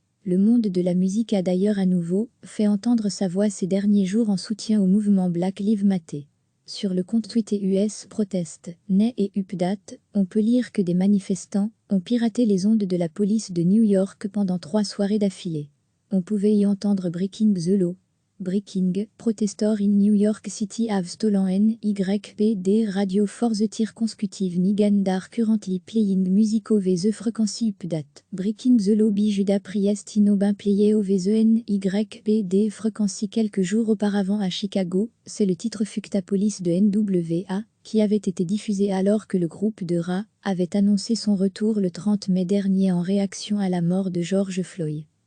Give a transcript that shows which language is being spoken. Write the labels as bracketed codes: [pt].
[fr] Le monde de la musique a d'ailleurs à nouveau fait entendre sa voix ces derniers jours en soutien au mouvement Black Lives Matter. Sur le compte Twitter US Protest, Nay et Update, on peut lire que des manifestants ont piraté les ondes de la police de New York pendant 3 soirées d'affilée. On pouvait y entendre Breaking the Law. [en] Breaking, protestors in New York City have stolen NYPD radio for the third consecutive night and are currently playing music over the frequency update. [fr] Breaking the Law [en] by Judas Priest in been played over the NYPD frequency [fr] quelques jours auparavant à Chicago, c'est le titre Fuck ta police de NWA, qui avait été diffusé alors que le groupe de rap avait annoncé son retour le 30 mai dernier en réaction à la mort de George Floyd.